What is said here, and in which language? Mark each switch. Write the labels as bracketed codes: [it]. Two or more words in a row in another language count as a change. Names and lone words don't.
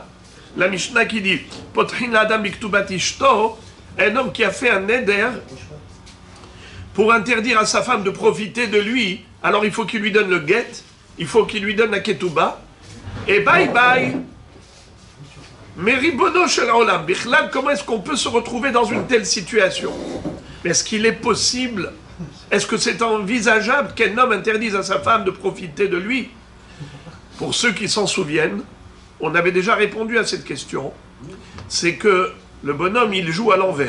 [fr] La Mishnah qui dit [he] פוטרין אדם בכתובת אשתו, [fr] un homme qui a fait un éder pour interdire à sa femme de profiter de lui, alors il faut qu'il lui donne le guet, il faut qu'il lui donne la ketouba, et [en] bye bye. [he] Mais רבונו של עולם, בכלל, [fr] comment est-ce qu'on peut se retrouver dans une telle situation? Est-ce qu'il est possible Est-ce que c'est envisageable qu'un homme interdise à sa femme de profiter de lui? Pour ceux qui s'en souviennent, on avait déjà répondu à cette question. C'est que le bonhomme, il joue à l'envers.